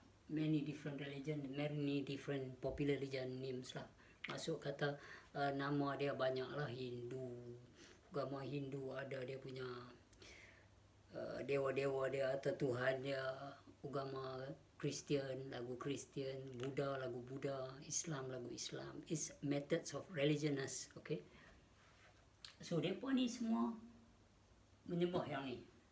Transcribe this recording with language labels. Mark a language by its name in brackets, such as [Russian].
[English] Many different religion, many different popular religion names lah. [Malay] Masuk kata nama dia banyak lah. Hindu, agama Hindu ada dia punya dewa-dewa dia atau Tuhan dia. Agama Kristian, lagu Kristian, Buddha, lagu Buddha, Islam, lagu Islam. [English] It's methods of religiousness, okay? [Malay] So, mereka ni semua menyembah yang ni.